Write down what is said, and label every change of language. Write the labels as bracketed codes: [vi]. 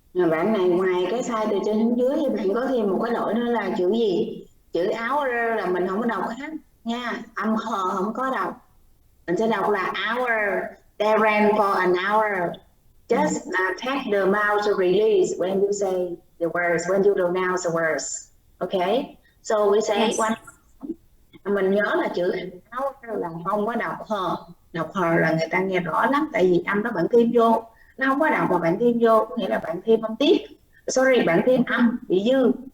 [vi] Bạn này ngoài cái sai từ trên xuống dưới thì bạn có thêm một cái lỗi nữa là chữ gì? Chữ hour là mình không có đọc hết nha, âm hờ không có đọc. Mình sẽ đọc là hour. [en] They ran for an hour. Just take the mouth to release when you say the words, when you pronounce the words. Okay? So we say yes. one. [vi] mình nhớ là chữ áo là không có đọc hờ là người ta nghe rõ lắm, tại vì âm đó bạn thêm vô, nó không có đọc mà bạn thêm vô, nghĩa là bạn thêm âm tiết, sorry bạn thêm âm bị dư.